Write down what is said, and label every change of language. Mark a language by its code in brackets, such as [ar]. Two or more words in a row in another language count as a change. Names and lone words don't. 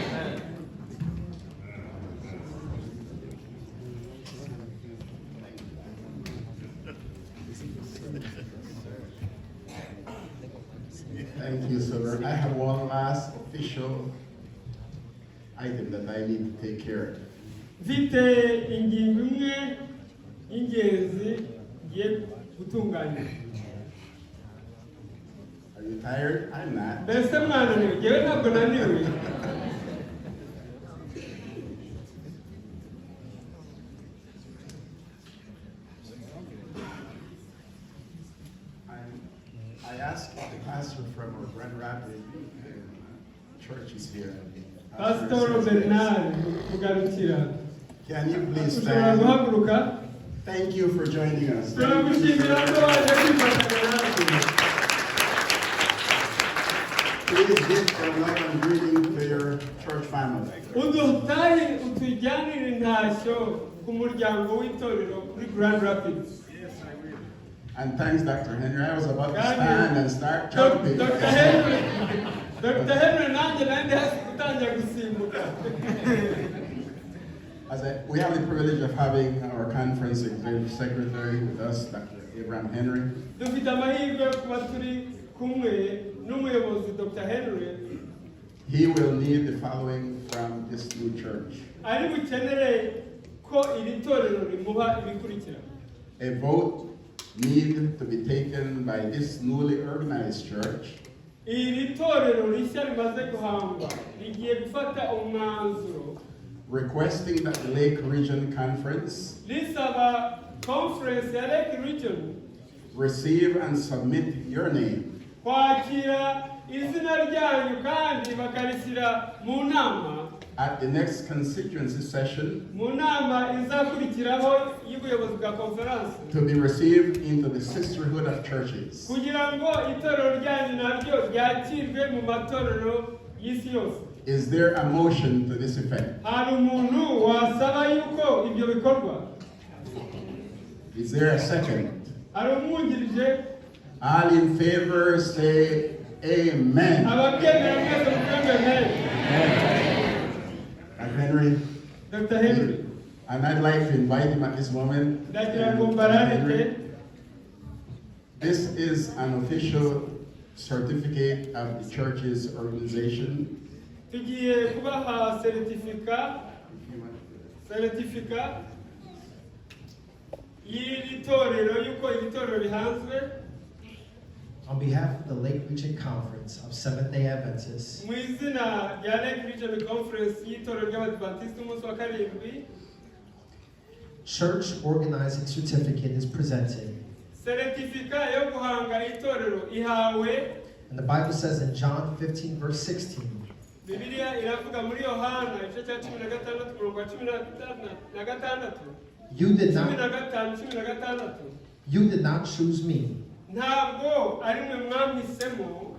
[en] Thank you, sir. I have one last official item that I need to take care of. [rw] mfite ingingo imwe y'ingenzi ngiye gutunganya. [en] Are you tired? I'm not. [rw] Mbese mwananiwe? Ngewe ntabwo naniwe. [en] I asked the pastor from our Grand Rapids church is here. [rw] Pastor Bernard kugarukira. [en] Can you please [rw] Ushobora [en] stand? [rw] guhaguruka? [en] Thank you for joining us. [rw] Turagushimira ko waje kwifatanya natwe. [en] Please give a love and greeting to your church family. [rw] Udutaye utujyanire intashyo ku muryango w'itorero kuri Grand Rapids. [en] And thanks, Dr. Henry. I was about to stand and start jumping. Dr. [rw] Henry nanjye nandi hasi gutangira gusimbuka. [en] We have the privilege of having our conference executive secretary with us, Dr. Abraham Henry. [rw] Dufite amahirwe yo kuba turi kumwe n'umuyobozi Dr. Henry. [en] He will need the following from this new church. [rw] Ari bukenere ko iri torero rimuha ibikurikira. [en] A vote need to be taken by this newly organized church. [rw] Iri torero rishya rimaze guhangwa rigiye gufata umwanzuro [en] Requesting that the Lake Region Conference [rw] risaba conference ya Lake Region [en] receive and submit your name [rw] kwakira izina ryanyu kandi bakarishyira mu nama [en] at the next constituency session [rw] mu nama izakurikiraho y'ubuyobozi bwa conference [en] to be received into the sisterhood of churches. [rw] kugira ngo itorero ryanyu naryo ryakirwe mu matorero y'isi yose. [en] Is there a motion to this effect? [rw] Hari umuntu wasaba yuko ibyo bikorwa? [en] Is there a second? [rw] Hari umwungirije? [en] All in favor say amen. [rw] Ababyemera mwese muvuge amen. [en] Henry. Dr. Henry. And I'd like to invite him at this moment. [rw] Ndagira ngo mbararike. [en] This is an official certificate of the church's organization. [rw] Tugiye kubaha certificate y'iri torero yuko iri torero rihanzwe. [en] On behalf of the Lake Region Conference of Seventh-day Adventists, [rw] Mu izina rya Lake Region Conference y'itorero ry'Abadiventiste umunsi wa karindwi, [en] church organizing certificate is presented. [rw] certificate yo guhanga itorero ihawe. [en] And the Bible says in John 15 verse 16, [rw] Bibiliya iravuga muri Yohana igice cya 16 umurongo wa 16. [en] you did not 15:16. you did not choose me, [rw] Ntabwo ari mwe mwampisemo,